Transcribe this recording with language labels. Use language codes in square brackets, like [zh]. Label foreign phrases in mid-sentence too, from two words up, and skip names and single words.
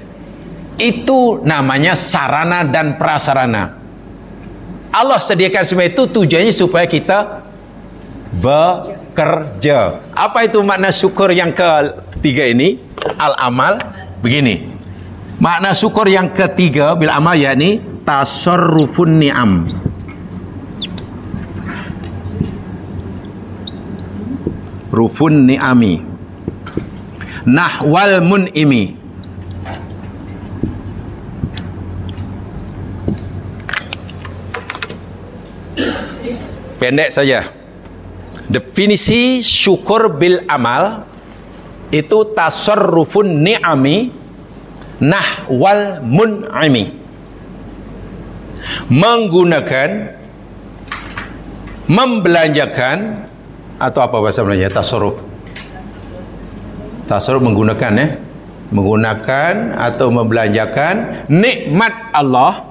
[id] Itu namanya sarana dan prasarana. Allah sediakan semua itu tujuannya supaya kita bekerja. Apa itu makna syukur yang ketiga ini? Al-amal. Begini. Makna syukur yang ketiga [ar] بالعمل يعني تصرف نعم. رفن نعم. نحو المنعم. [id] Pendek saja. Definisi syukur [ar] بالعمل [id] itu [ar] تصرف النعم نحو المنعم. [id] Menggunakan, membelanjakan, atau apa bahasa Melayu? Tasarruf. Tasarruf menggunakan menggunakan atau membelanjakan nikmat Allah.